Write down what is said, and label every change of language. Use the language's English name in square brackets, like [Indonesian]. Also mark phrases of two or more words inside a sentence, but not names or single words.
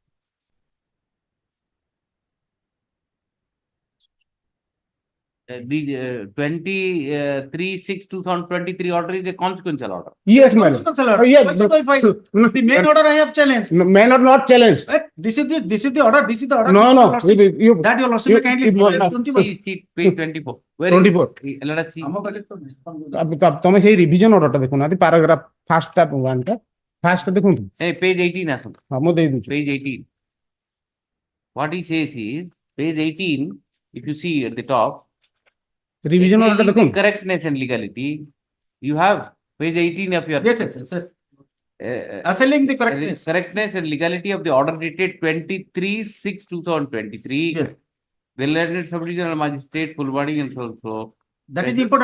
[English] The 23/6/2023 order is a consequential order. Yes, my lord. Consequential order. Yes, Why should I file? The main order I have challenged. Main order not challenged. This is the order. This is the order. No, no. That your lordship may kindly See page 24. Where 24. Let us see. [Odia] ତମେ ସେଇ [English] revision orderଟା [Odia] ଦେଖୁନାହାନ୍ତି [English] paragraph firstଟା oneଟା firstଟା [Odia] ଦେଖନ୍ତୁ [English] Hey, page [Odia] 18 ଆସନ୍ତୁ. ହଁ ମୁଁ ଦେଇ ଦଉଛି [English] Page 18. What he says is, page 18, if you see at the top, revision orderଟା the [Odia] ଦେଖନ୍ତୁ [English] correctness and legality, you have page 18 of your. Yes. Assailing the correctness. Correctness and legality of the order dated 23/6/2023. Yes. The learned sub-divisional magistrate Fulbani and so. That is the important.